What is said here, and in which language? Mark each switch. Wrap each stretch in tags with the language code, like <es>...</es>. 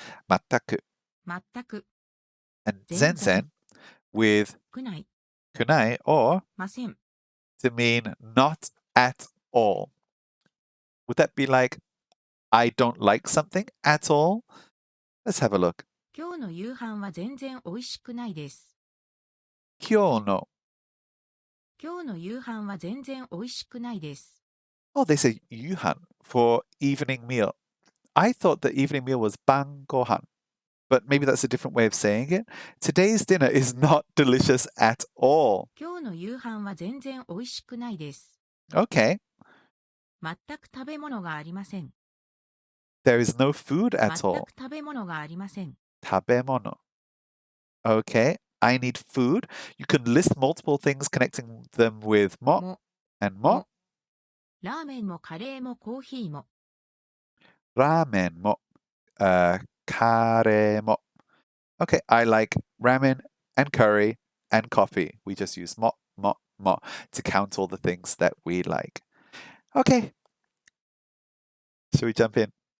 <ja>Mataku 全く、</ja> <en>and</en> <ja>Zenzen. zenzen</ja> <en>with</en> <ja>くない、 kunai</ja> <en>or</en> <ja>ません、</ja> <en>to mean not at all. Would that be like, I don't like something at all? Let's have a look.</en> <ja>今日の夕飯は全然美味しくないです。 Kyono. 今日の夕飯は全然美味しくないです。</ja> <en>Oh, they say yuhan for evening meal. I thought the evening meal was bangohan, but maybe that's a different way of saying it. Today's dinner is not delicious at all.</en> <ja>今日の夕飯は全然美味しくないです。</ja> <en>Okay,</en> <ja>全く食べ物がありません。</ja> <en>there is no food</en> <ja>全</ja> <en>at all.</en> <ja>く食べ物がありません。</ja> <en>Tabemono. Okay, I need food. You can list multiple things connecting them with mo</en> <ja>も、</ja> <en>and mo.</en> <ja>ラーメンもカレーもコーヒーも。 Ramen mo. Kare mo.</ja> <en>Okay, I like ramen and curry and coffee. We just use mo, mo, mo to count all the things that we like. Okay. Should we jump in?</en>